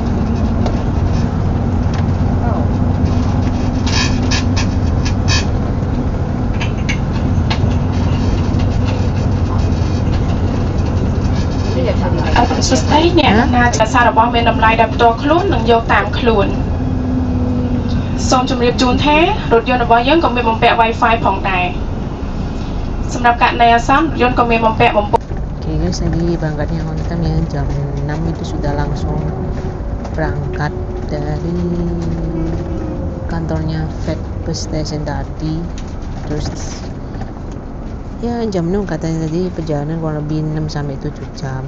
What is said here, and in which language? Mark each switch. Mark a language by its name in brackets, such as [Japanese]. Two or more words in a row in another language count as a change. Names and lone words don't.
[Khmer] Sustain អ្នកណាចសាររបស់មានតម្លៃដែលផ្ទាល់ខ្លួននិងយកតាមខ្លួនសូមជម្រាបជូនថារថយន្តរបស់យើងក៏មានបំពាក់ Wi-Fi ផងដែរសម្រាប់ករណីអាសន្នរថយន្តក៏មានបំពាក់បំពង់ [Indonesian] Oke guys, lagi berangkatnya [English] on time [Indonesian] ya, jam 6 itu sudah langsung berangkat dari kantornya Fed Bus Station tadi. Terus ya jam 6 katanya tadi perjalanan kurang lebih 6 sampai 7 jam.